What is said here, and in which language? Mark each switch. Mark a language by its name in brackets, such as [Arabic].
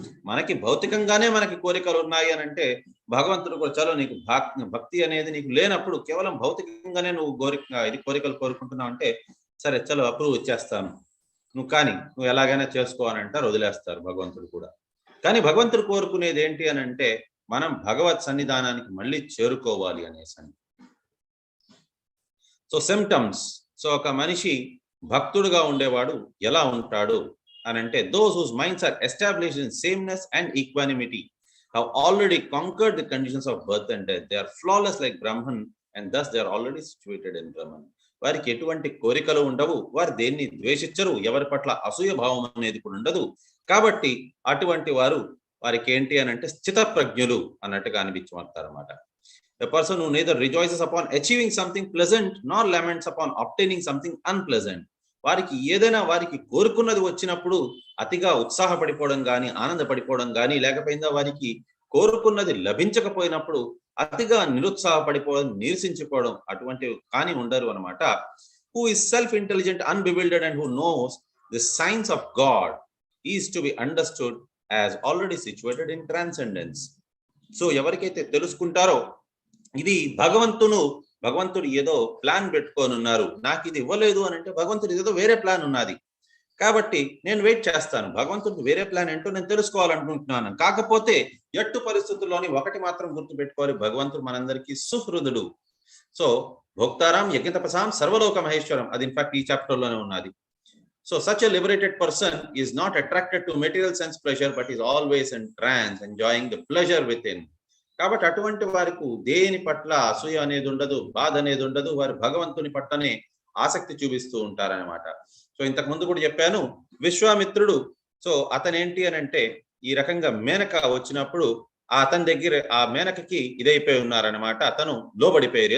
[Telugu] మనకి భౌతికంగానే మనకి కోరికలు ఉన్నాయి అని అంటే భగవంతుడు కూడా చలో నీకు భక్తి అనేది నీకు లేనప్పుడు కేవలం భౌతికంగానే నువ్వు కోరికలు కోరుకుంటున్నావు అంటే సరే చలో అప్రూవ్ ఇచ్చేస్తాను, నువ్వు ఎలాగైనా చేసుకో అని అంటారు, వదిలేస్తారు భగవంతుడు కూడా. కానీ భగవంతుడు కోరుకునేది ఏంటి అని అంటే మనం భగవత్ సన్నిధానానికి మళ్ళీ చేరుకోవాలి అనేసి. సో సిమ్టమ్స్, సో ఒక మనిషి భక్తుడుగా ఉండేవాడు ఎలా ఉంటాడు అని అంటే [English] those whose minds are established in sameness and equanimity have already conquered the conditions of birth and death. They are flawless like Brahman and thus they are already situated in Brahman. [Telugu] వారికి ఎటువంటి కోరికలు ఉండవు, వారు దేన్ని ద్వేషించరు, ఎవరి పట్ల అసూయ భావం అనేది కూడా ఉండదు. కాబట్టి అటువంటి వారికి ఏంటి అని అంటే స్థితప్రజ్ఞులు అన్నట్టుగా అనిపించమంటారన్నమాట. [English] A person who neither rejoices upon achieving something pleasant nor laments upon obtaining something unpleasant. [Telugu] వారికి ఏదైనా వారికి కోరుకున్నది వచ్చినప్పుడు అతిగా ఉత్సాహపడిపోవడం కానీ, ఆనందపడిపోవడం కానీ, లేకపోయిందా వారికి కోరుకున్నది లభించకపోయినప్పుడు అతిగా నిరుత్సాహపడిపోవడం, నీరసించిపోవడం అటువంటివి కానీ ఉండరు అనమాట. [English] Who is self-intelligent, unbewildered and who knows the signs of God is to be understood as already situated in transcendence. [Telugu] So ఎవరికైతే తెలుసుకుంటారో ఇది భగవంతుడు ఏదో ప్లాన్ పెట్టుకొని ఉన్నారు, నాకు ఇది ఇవ్వలేదు అని అంటే భగవంతుడు ఏదో వేరే ప్లాన్ ఉన్నది, కాబట్టి నేను వెయిట్ చేస్తాను, భగవంతుడికి వేరే ప్లాన్ ఏంటో నేను తెలుసుకోవాలనుకుంటున్నాను. కాకపోతే ఎట్టు పరిస్థితుల్లోని ఒకటి మాత్రం గుర్తు పెట్టుకోవాలి, భగవంతుడు మనందరికీ సుహృదుడు. సో [Sanskrit] భోక్తారాం యజ్ఞతపసాం సర్వలోక మహేశ్వరం, [Telugu] అది ఇన్ఫాక్ట్ ఈ చాప్టర్ లోనే ఉన్నది. [English] So such a liberated person is not attracted to material sense pleasure but is always in trance, enjoying the pleasure within. [Telugu] కాబట్టి అటువంటి వారికి దేని పట్ల అసూయ అనేది ఉండదు, బాధ అనేది ఉండదు, వారు భగవంతుని పట్లనే ఆసక్తి చూపిస్తూ ఉంటారనమాట. సో ఇంతకు ముందు కూడా చెప్పాను, విశ్వామిత్రుడు సో అతను ఏంటి అని అంటే ఈ రకంగా మేనక వచ్చినప్పుడు అతని దగ్గర ఆ మేనకకి ఇదైపోయి ఉన్నారనమాట, అతను లోబడిపోయారు.